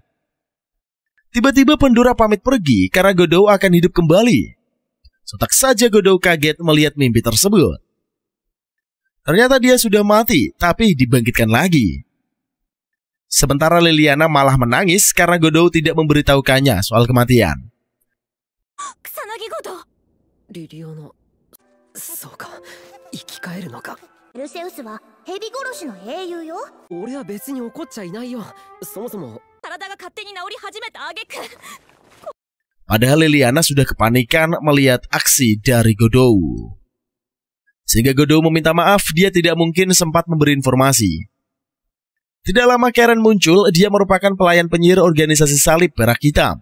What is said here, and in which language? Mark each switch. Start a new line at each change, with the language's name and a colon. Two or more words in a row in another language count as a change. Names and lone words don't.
Indonesian: Tiba-tiba Pandora pamit pergi karena Godou akan hidup kembali. Sontak saja Godou kaget melihat mimpi tersebut. Ternyata dia sudah mati, tapi dibangkitkan lagi. Sementara Liliana malah menangis karena Godou tidak memberitahukannya soal kematian.
Japanese: リリアナ、そうか、生き返るのか。ペルセウスは蛇殺しの英雄よ。俺は別に怒っちゃいないよ。そもそも体が勝手に治り始めた挙句。
Indonesian: Padahal Liliana sudah kepanikan melihat aksi dari Godou. Sehingga Godou meminta maaf, dia tidak mungkin sempat memberi informasi. Tidak lama Karen muncul, dia merupakan pelayan penyihir organisasi salib perak hitam.